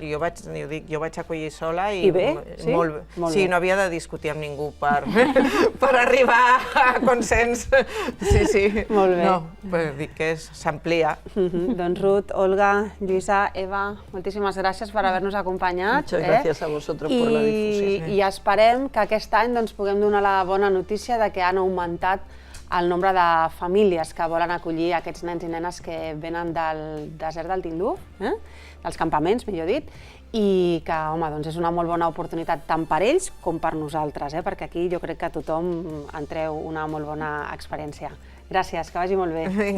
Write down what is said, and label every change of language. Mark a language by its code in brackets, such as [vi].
[ca] Jo vaig acollir sola i... I bé? Molt bé. Sí, no havia de discutir amb ningú per arribar a consens. Sí. Molt bé. No, per dir que s'amplia. Doncs Ruth, Olga, Lluïsa, Eva, moltíssimes gràcies per haver-nos acompanyat. [es] Muchas gracias a vosotros por la difusión. [ca] I esperem que aquest any puguem donar la bona notícia de que han augmentat el nombre de famílies que volen acollir aquests nens i nenes que venen del desert del Tinduf, dels campaments, millor dit, i que, home, doncs és una molt bona oportunitat tant per ells com per nosaltres, perquè aquí jo crec que tothom en treu una molt bona experiència. Gràcies, que vagi molt bé.